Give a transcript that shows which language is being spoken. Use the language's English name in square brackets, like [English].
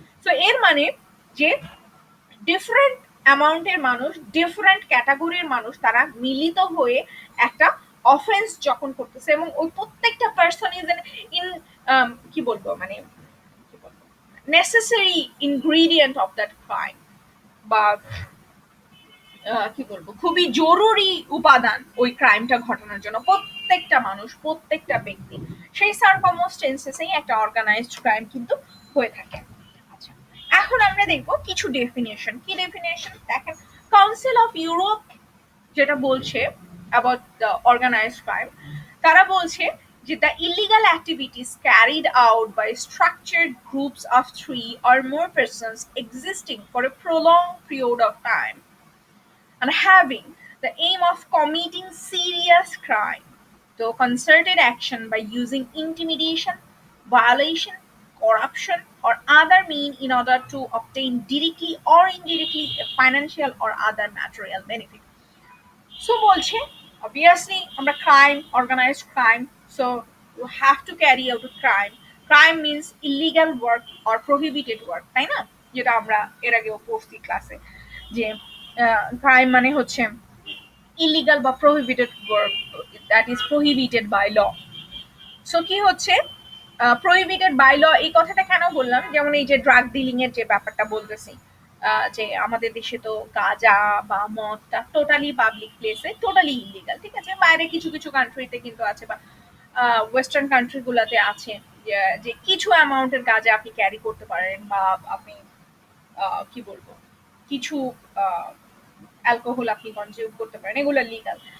[Bangla] So এর মানে যে ডিফারেন্ট অ্যামাউন্টের মানুষ, ডিফারেন্ট ক্যাটাগরির মানুষ, তারা মিলিত হয়ে একটা অফেন্স যখন করতেছে, এবং ওই প্রত্যেকটা পার্সন ইজ ইন কি বলবো মানে necessary ingredient of that crime, বা কি বলবো, খুবই জরুরি উপাদান ওই ক্রাইমটা ঘটানোর জন্য, প্রত্যেকটা মানুষ, প্রত্যেকটা ব্যক্তি, সেই সার্কামস্টেন্সেসেই একটা অর্গানাইজড ক্রাইম কিন্তু হয়ে থাকে। আচ্ছা, এখন আমরা দেখবো কিছু ডেফিনেশন। কি ডেফিনেশন দেখেন, কাউন্সিল অফ ইউরোপ যেটা বলছে অ্যাবাউট দ্য অর্গানাইজড ক্রাইম, তারা বলছে যে [English] the illegal activities carried out by structured groups of 3 or more persons existing for a prolonged period of time and having the aim of committing serious crime. So, concerted action by using intimidation, violation, corruption, or other mean in order to obtain directly or indirectly a financial or other material benefit. So, [Bangla] বলছে [English] obviously [Bangla] আমরা [English] crime, organized crime, so you have to carry out a crime. Crime means illegal work or prohibited work, [Bangla] তাই না? যেটা আমরা এর আগেও পড়ছি ক্লাসে, যে ক্রাইম মানে হচ্ছে ইলিগাল বা prohibited work, that is prohibited by law. So কি হচ্ছে প্রহিবিটেড বাই ল, এই কথাটা কেন বললাম, যেমন এই যে ড্রাগ ডিলিং এর যে ব্যাপারটা বলতেছি, যে আমাদের দেশে তো গাঁজা বা মদটা টোটালি পাবলিক প্লেসে টোটালি ইলিগাল, ঠিক আছে, বাইরে কিছু কিছু কান্ট্রিতে কিন্তু আছে, বা ওয়েস্টার্ন কান্ট্রি গুলাতে আছে, যে কিছু অ্যামাউন্টের গাঁজা আপনি ক্যারি করতে পারেন, বা আপনি কি বলবো, কিছু অ্যালকোহল আপনি কনজিউম করতে পারেন, এগুলো লিগাল।